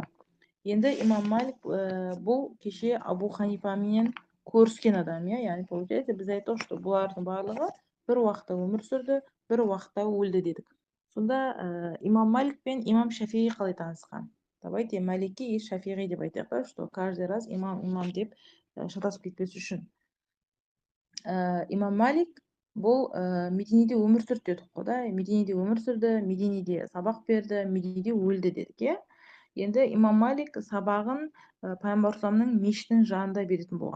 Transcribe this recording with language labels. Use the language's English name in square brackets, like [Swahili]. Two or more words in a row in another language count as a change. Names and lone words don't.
[Kazakh] Енді имам Малик бұл кеше Абу Ханифамен көріскен адам, яғни получается біз айттық, что бұлардың барлығы бір уақытта өмір сүрді, бір уақытта өлді дедік. Сонда имам Малик пен имам Шафиғи қалай танысқан? [Russian] Давайте Малики и Шафиғи [Kazakh] деп айтайық, [Russian] что каждый раз [Kazakh] имам деп шатасып кетпес үшін. Имам Малик бұл Мединеде өмір сүрді дедік қой, да? Мединеде өмір сүрді, Мединеде сабақ берді, Мединеде өлді дедік, иә? Енді имам Малик сабағын пайғамбар мешітінің жанында беретін болған.